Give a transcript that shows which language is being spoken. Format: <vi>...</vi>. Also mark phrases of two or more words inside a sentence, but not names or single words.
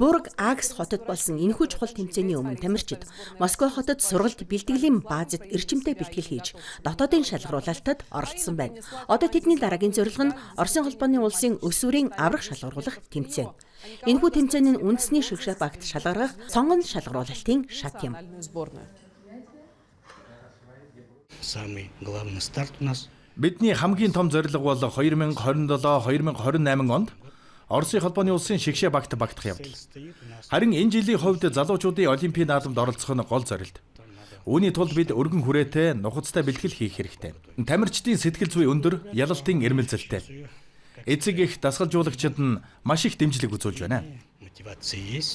<mn>Бург Агс хотод болсон энэхүү чухал тэмцээний өмнө тамирчид Москва хотод сургалт бэлтгэлийн баазад эрчимтэй бэлтгэл хийж дотоодын шалгаруулалтад оролцсон байна. Одоо тэдний дараагийн зорилго нь Оросын холбооны улсын өсвөрийн аврах шалгаруулах тэмцээн. Энэхүү тэмцээний үндэсний шигшапагт шалгарах сонгон шалгаруулалтын шат юм.</mn> <ru>Самый главный старт у нас.</ru> <mn>Бидний хамгийн том зорилго бол 2027-2028 онд Оросын холбооны улсын шигшээ багт багтах явдал. Харин энэ жилийн хувьд залуучуудын олимпийн наадамд оролцох нь гол зорилт. Үүний тулд бид өргөн хүрээтэй, нухацтай бэлтгэл хийх хэрэгтэй. Тамирчдын сэтгэл зүй өндөр, ялалтын эрмэлзэлтэй. Эцэг их дасгалжуулагчид нь маш их дэмжлэг үзүүлж байна.</mn> <ru>Мотивация есть.</ru>